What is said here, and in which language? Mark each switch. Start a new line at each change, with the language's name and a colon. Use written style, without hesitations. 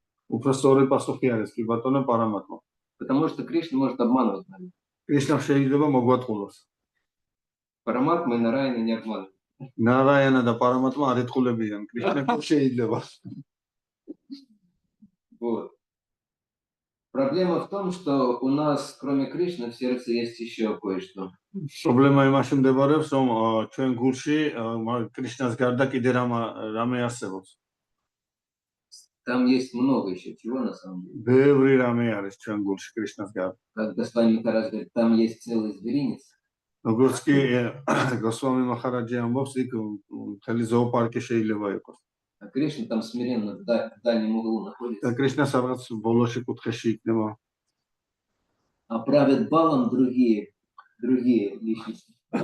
Georgian: უფრო სწორი პასუხი არის კი ბატონო პარამატმა.
Russian: Потому что Кришна может обманывать нами.
Georgian: კრიშნა შეიძლება მოგვატყულოს.
Russian: Параматма и Нараяна не обманывают.
Georgian: ნარაიანა და პარამატმა არ ეთყულებიან. კრიშნა კი შეიძლება.
Russian: Вот. Проблема в том, что у нас, кроме Кришны, в сердце есть еще кое-что.
Georgian: პრობლემა იმაში მდებარეობს, რომ ჩვენ გულში კრიშნას გარდა კიდე რამე არსებობს.
Russian: Там есть много еще чего, на самом деле.
Georgian: ბევრი რამე არის ჩვენ гулში კრიშნას გარდა.
Russian: Как господин Махарадж говорит, там есть целый зверинец.
Georgian: როგორც კი გოსვამი მახარაჯი ამბობს, იქ მთელი ზოოპარკი შეიძლება იყოს.
Russian: А Кришна там смиренно в дальнем углу
Georgian: და
Russian: находится.
Georgian: კრიშნა სადღაც ბოლოში კუთხეში იქნება.
Russian: А правят балом другие личности.